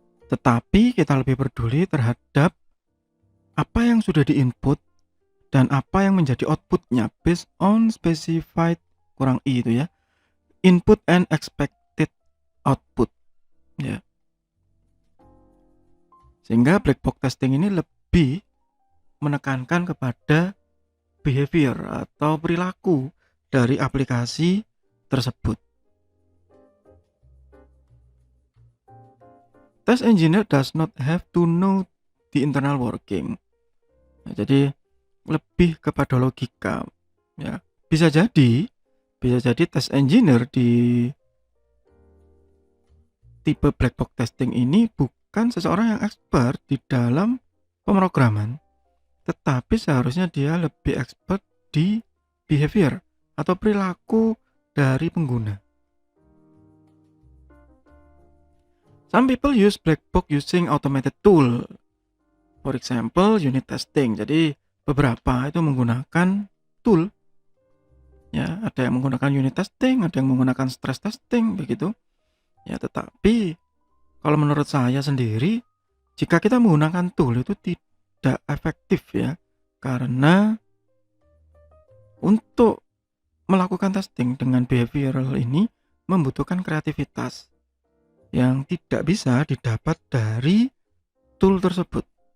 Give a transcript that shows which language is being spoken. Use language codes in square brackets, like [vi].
[id] Tetapi kita lebih peduli terhadap apa yang sudah diinput dan apa yang menjadi outputnya [en] based on specified [id] kurang I itu ya, [en] input and expected output [id] ya. Sehingga black box testing ini lebih menekankan kepada behavior atau perilaku dari aplikasi tersebut. [en] Test engineer does not have to know the internal working. [id] Nah, jadi lebih kepada logika ya. Bisa jadi test engineer di tipe black box testing ini bukan seseorang yang expert di dalam pemrograman, tetapi seharusnya dia lebih expert di behavior atau perilaku dari pengguna. [en] Some people use black box using automated tool, for example unit testing. [id] Jadi beberapa itu menggunakan tool ya, ada yang menggunakan unit testing, ada yang menggunakan stress testing begitu ya. Tetapi kalau menurut saya sendiri, jika kita menggunakan tool itu tidak efektif ya, karena untuk melakukan testing dengan behavioral ini membutuhkan kreativitas yang tidak bisa didapat dari tool tersebut.